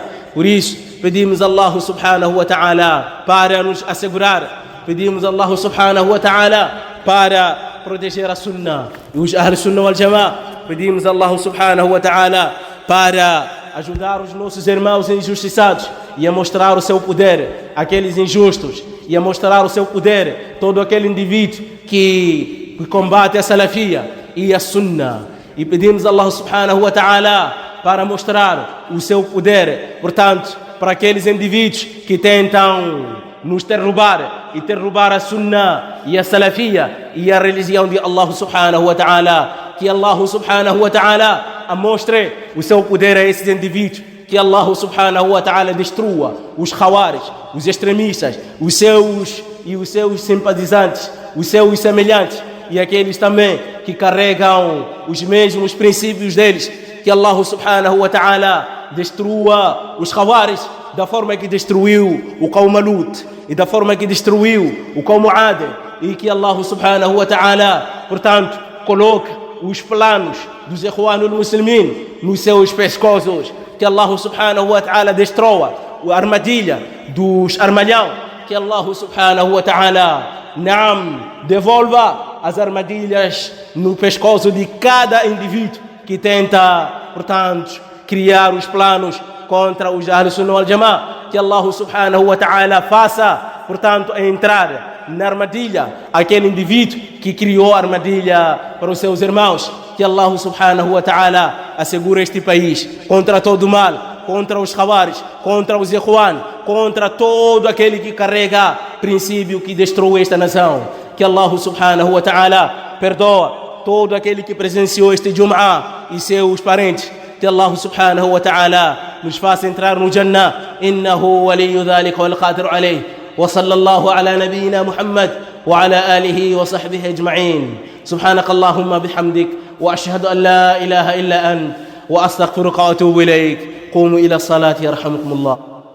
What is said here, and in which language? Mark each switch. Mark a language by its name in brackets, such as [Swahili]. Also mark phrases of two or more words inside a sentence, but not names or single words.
[Portuguese] Por isso, pedimos a Allah [Arabic] سبحانه وتعالى [Portuguese] para nos assegurar, pedimos a Allah [Arabic] سبحانه وتعالى [Portuguese] para proteger a Sunnah e os [Arabic] أهل السنة والجماعة. [Portuguese] Pedimos a Allah [Arabic] سبحانه وتعالى [Portuguese] para ajudar os nossos irmãos injustiçados e a mostrar o seu poder àqueles injustos, e a mostrar o seu poder todo aquele indivíduo que combate a salafia e a Sunnah. E pedimos a Allah [Arabic] سبحانه وتعالى [Portuguese] para mostrar o seu poder, portanto, para aqueles indivíduos que tentam nos derrubar e derrubar a Sunnah e a salafia e a religião de Allah [Arabic] سبحانه وتعالى. [Portuguese] Que Allah [Arabic] سبحانه وتعالى [Portuguese] mostre o seu poder a esses indivíduos, que Allah [Arabic] سبحانه وتعالى [Portuguese] destrua os khawarij, os extremistas, os seus simpatizantes, os seus semelhantes e aqueles também que carregam os mesmos princípios deles. Que Allah [Arabic] سبحانه وتعالى [Portuguese] destrua os khawarij da forma que destruiu o [Arabic] قوم لوط [Portuguese] e da forma que destruiu o [Arabic] قوم عاد, [Portuguese] e que Allah [Arabic] سبحانه وتعالى, [Portuguese] portanto, coloque os planos dos Ikhwanul Muslimin nos seus pescoços. Que Allah [Arabic] سبحانه وتعالى [Portuguese] destrua a armadilha dos armalhão. Que Allah [Arabic] سبحانه وتعالى [Portuguese] devolva as armadilhas no pescoço de cada indivíduo que tenta, portanto, criar os planos contra os [Arabic] أهل السنة والجماعة. [Portuguese] Que Allah [Arabic] سبحانه وتعالى [Portuguese] faça, portanto, entrar na armadilha aquele indivíduo que criou a armadilha para os seus irmãos. Que Allah [Arabic] سبحانه وتعالى [Portuguese] assegure este país contra todo o mal, contra os khawarij, contra os ikhwan, contra todo aquele que carrega princípio que destrui esta nação. Que Allah [Arabic] سبحانه وتعالى [Portuguese] perdoa todo aquele que presenciou este Jum'ah e seus parentes. Que Allah [Arabic] سبحانه وتعالى [Portuguese] nos faça entrar no Jannah. [Arabic] إنه ولي ذلك والقادر عليه. وصلى الله على نبينا محمد وعلى آله وصحبه أجمعين. سبحانك اللهم بحمدك وأشهد أن لا إله إلا أنت وأستغفرك وأتوب إليك. قوموا إلى الصلاة يرحمكم الله.